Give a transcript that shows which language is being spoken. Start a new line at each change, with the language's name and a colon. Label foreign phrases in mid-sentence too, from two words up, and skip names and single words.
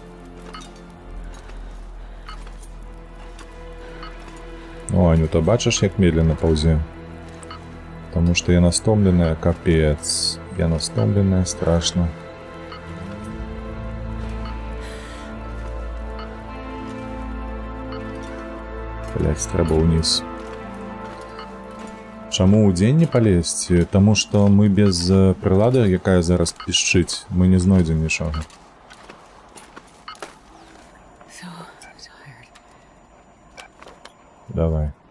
Belarusian: Ой, ну то бачишь, як медленно паузе.
Russian: Потому что я настомленная, капец. Я настомленная, страшно. Блять,
Belarusian: трэба ўніз. Чаму ў дзень не палезці? Таму што мы без прылады, якая зараз пішчыць, мы не знойдзем нічога. Давай.